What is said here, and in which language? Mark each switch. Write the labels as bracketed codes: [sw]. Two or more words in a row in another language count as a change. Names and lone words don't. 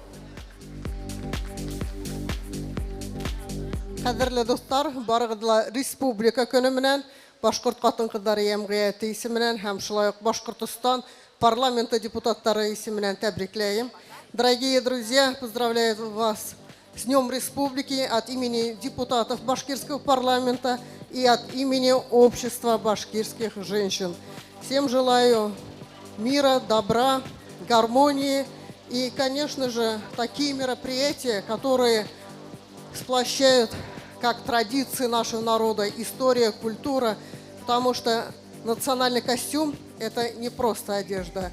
[ba] Кадерле достар, барыгызга республика көне менән Башкорт хатын-кызлар ямгияте исеменнән һәм шулай ук Башкортстан парламенты депутаттары исеменнән тәбрикләйм. [ru] Дорогие друзья, поздравляю вас с Днем Республики от имени депутатов Башкирского парламента и от имени Общества башкирских женщин. Всем желаю мира, добра, гармонии и, конечно же, такие мероприятия, которые сплощают как традиции нашего народа, история, культура, потому что национальный костюм – это не просто одежда.